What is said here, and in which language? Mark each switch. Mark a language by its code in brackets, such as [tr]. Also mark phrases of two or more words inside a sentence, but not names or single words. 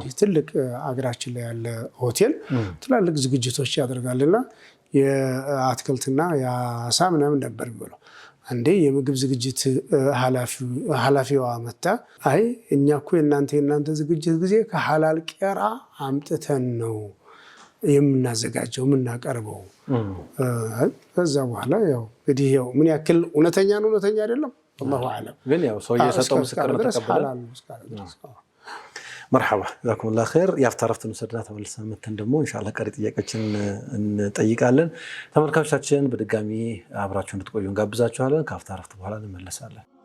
[am] ትልቅ አገራችን ላይ ያለ ሆቴል ትላልቅ ዝግጅቶች ያደርጋልና የአትክልትና የአሳ ምናምን ነበር የሚበላው። አንዴ የምግብ ዝግጅት ኃላፊዋ መጣ አይ እኛ እኮ የእናንተ ዝግጅት ጊዜ ከሐላል ቄራ አምጥተን ነው የምናዘጋጀው የምናቀርበው። ከዛ በኋላ ያው እንግዲህ ያው ምን ያክል እውነተኛ ነው እውነተኛ አይደለም [ar] والله اعلم [am] ግን ያው ሰው የሰጠው ምስክርነት ተቀበለ። [ar] مرحبا جزاكم الله خير [am] ያፍታረፍትን ወሰድና ተመልሰን መተን ደግሞ ኢንሻአላህ ቀሪ ጥያቄዎችን እንጠይቃለን። ተመልካቾቻችን በድጋሚ አብራችሁ እንድትቆዩ እንጋብዛችኋለን። ካፍታረፍት በኋላ እንመለሳለን።